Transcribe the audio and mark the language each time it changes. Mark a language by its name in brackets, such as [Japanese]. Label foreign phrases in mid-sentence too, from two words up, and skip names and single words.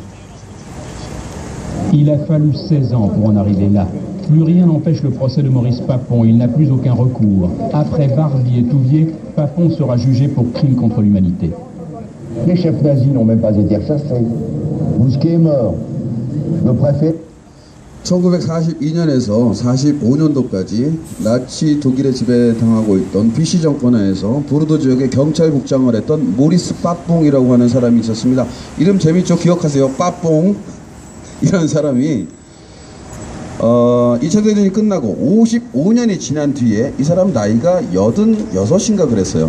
[French] Il a fallu 16 ans pour en arriver là. Plus rien n'empêche le procès de Maurice Papon. Il n'a plus aucun recours. Après Barbie et Touvier, Papon sera jugé pour crime contre l'humanité. Les chefs nazis n'ont même pas été rechassés. Bousquet est mort. Le préfet... [Korean] 1942년에서 45년도까지 나치 독일에 지배당하고 있던 비시 정권하에서 보르도 지역의 경찰국장을 했던 모리스 빠뽕이라고 하는 사람이 있었습니다. 이름 재밌죠? 기억하세요? 빠뽕 이라는 사람이 2차 대전이 끝나고 55년이 지난 뒤에 이 사람 나이가 86인가 그랬어요.